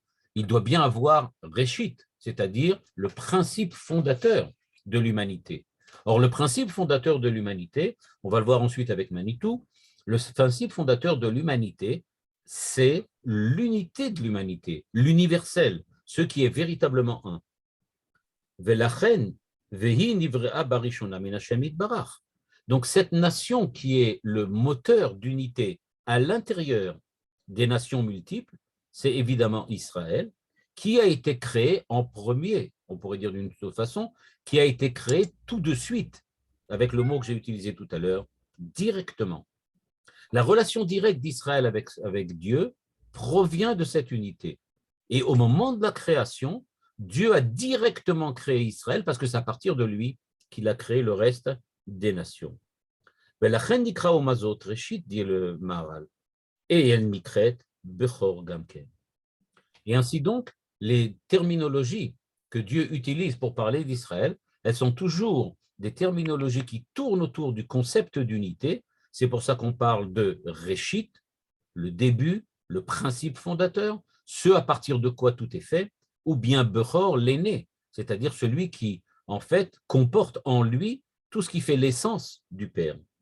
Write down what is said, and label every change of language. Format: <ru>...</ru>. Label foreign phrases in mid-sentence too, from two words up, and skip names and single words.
<fr>Il doit bien avoir Réchit, c'est-à-dire le principe fondateur de l'humanité. Or, le principe fondateur de l'humanité, on va le voir ensuite avec Manitou, le principe fondateur de l'humanité, c'est l'unité de l'humanité, l'universel, ce qui est véritablement un.</fr> <he>ולכן, והיא נבראה בראשונה מן השם יתברך.</he> <fr>Donc cette nation qui est le moteur d'unité à l'intérieur des nations multiples, c'est évidemment Israël, qui a été créé en premier, on pourrait dire d'une autre façon, qui a été créé tout de suite, avec le mot que j'ai utilisé tout à l'heure, directement. La relation directe d'Israël avec Dieu provient de cette unité. Et au moment de la création, Dieu a directement créé Israël parce que c'est à partir de lui qu'il a créé le reste des nations. Dit le Maharal, et elle</fr> <he>נקראת בכור גם כן.</he> <fr>Et ainsi donc, les terminologies que Dieu utilise pour parler d'Israël, elles sont toujours des terminologies qui tournent autour du concept d'unité. C'est pour ça qu'on parle de Réchit, le début, le principe fondateur, ce à partir de quoi tout est fait, ou bien Bechor, l'aîné, c'est-à-dire celui qui, en fait, comporte en lui tout ce qui fait l'essence du Père.</fr>